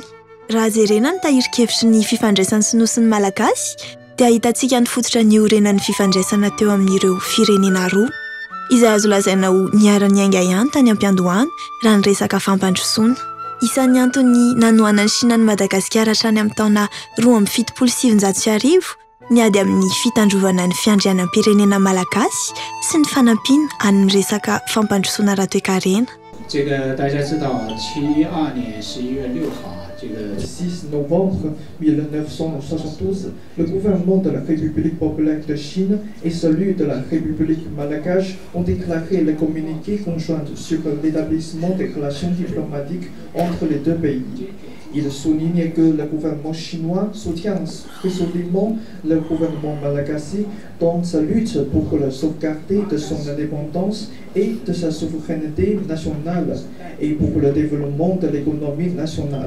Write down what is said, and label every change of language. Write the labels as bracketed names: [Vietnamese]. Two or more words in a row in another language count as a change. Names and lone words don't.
[Malagasy] Raha jerena ny tahirikevitry ny fifandraisan'ny Sinoa sy ny Malagasy dia ahitantsika ny fototra ny orenan'ny fifandraisana teo amin'ireo firenena roa izay azo lazaina ho niara-ny aingana ihany tany am-piandohana raha ny resaka fampandrosoana. Isan'ny antony nanoana ny Sina ny Madagasikara hatrany amin'ny taona 2007 ny ady amin'ny fitandrovana ny fiandrianam-pirenena Malagasy sy ny fanampiana amin'ny resaka fampandrosoana raha-toe-karena. [Chinese] 这个大家知道，72年11月6号，这个 [French] 6 novembre 1972, le gouvernement de la République populaire de Chine et celui de la République malgache ont déclaré le communiqué conjoint sur l'établissement des relations diplomatiques entre les deux pays. Il souligne que le gouvernement chinois soutient résolument le gouvernement malagasy dans sa lutte pour la sauvegarder de son indépendance et de sa souveraineté nationale et pour le développement de l'économie nationale.